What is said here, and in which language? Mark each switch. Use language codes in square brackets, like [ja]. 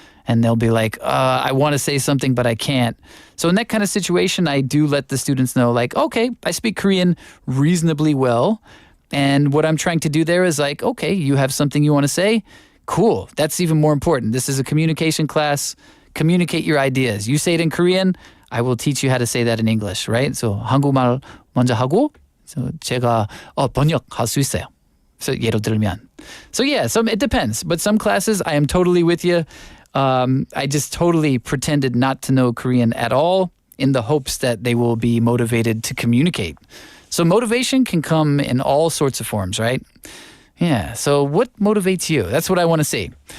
[en] And they'll be like, I want to say something, but I can't. So in that kind of situation, I do let the students know, like, okay, I speak Korean reasonably well. And what I'm trying to do there is like, okay, you have something you want to say? Cool. That's even more important. This is a communication class. Communicate your ideas. You say it in Korean, I will teach you how to say that in English, right? [ko] So 한국말 먼저 하고 제가 번역할 수 있어요. [en] So [ko] 예를 들면. [en] So yeah, it depends. But some classes, I am totally with you. I just totally pretended not to know Korean at all in the hopes that they will be motivated to communicate. So motivation can come in all sorts of forms, right? Yeah, so what motivates you? That's what I want to see.